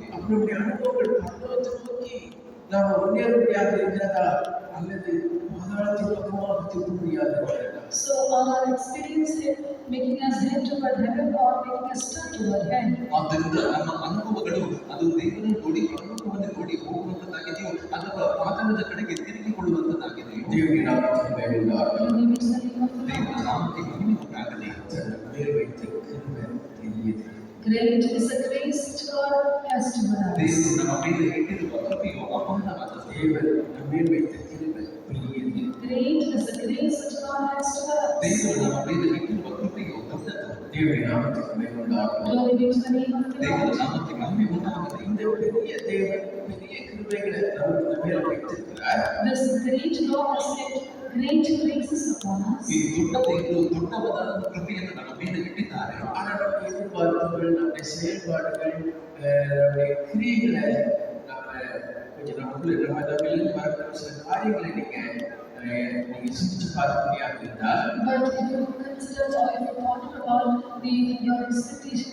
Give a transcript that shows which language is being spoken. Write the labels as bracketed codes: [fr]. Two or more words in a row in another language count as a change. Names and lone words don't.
[ta] நம்முடைய அனுபவங்கள் பரலோகத்தை நோக்கி நாம் முன்னேற முடியாது இருக்கிறதா அல்லது பாதாளத்தின் பக்கமாக திரும்ப முடியாது இருக்கிறதா? [en] So our experience in making us head toward heaven or making us turn toward hell. [kn] ಆದ್ದರಿಂದ ನಮ್ಮ ಅನುಭವಗಳು ಅದು ದೇವರನ್ನು ನೋಡಿ ಪರಲೋಕವನ್ನು ನೋಡಿ ಹೋಗುವಂತದ್ದಾಗಿದೆಯೋ ಅಥವಾ ಪಾತಾಳದ ಕಡೆಗೆ ತಿರುಗಿಕೊಳ್ಳುವಂತದ್ದಾಗಿದೆಯೋ? [ta] தேவனுடைய நாமத்துக்கு மகிமையுண்டாகட்டும். [en] Glory be to the name of the [kn] ದೇವರ [en] Lord. [kn] ನಾಮಕ್ಕೆ ಮಹಿಮೆ ಉಂಟಾಗಲಿ. [ta] தன் மேல் வைத்த கிருபை பெரியது. [en] Great is the grace which God has toward us. [kn] ದೇವರು ನಮ್ಮ ಮೇಲೆ ಇಟ್ಟಿರುವ ಕೃಪೆಯು ಅಪಾರವಾದದ್ದು. [ta] தேவன் நம் மேல் வைத்த கிருபை பெரியது. [en] Great is the grace which God has toward us. [kn] ದೇವರು ನಮ್ಮ ಮೇಲೆ ಇಟ್ಟಿರುವ ಕೃಪೆಯು ದೊಡ್ಡದು. [ta] தேவனுடைய நாமத்துக்கு மகிமையுண்டாகட்டும். [en] Glory be to the name of the [kn] ದೇವರ [en] Lord. [kn] ನಾಮಕ್ಕೆ ಮಹಿಮೆ ಉಂಟಾಗಲಿ. [ta] இந்த பெரிய தேவன் பெரிய கிருபைகளை நம்ம மேல வைத்திருக்கிறார். [en] This great God has set great graces upon us. [kn] ಈ ದೊಡ್ಡ ದೇವರು ದೊಡ್ಡವಾದ ಕೃಪೆಯನ್ನು ನಮ್ಮ ಮೇಲೆ ಇಟ್ಟಿದ್ದಾರೆ. [ta] ஆனால் நம்ம எதிர்பார்ப்புகள் நம்முடைய செயல்பாடுகள் நம்முடைய கிரியைகளை நம்ம கொஞ்சம் நம்ம வரக்கூடிய சில காரியங்களை நீங்க சிந்திச்சு பார்க்க முடியாது இருந்தால் [en] But if you consider or if you ponder about your expectation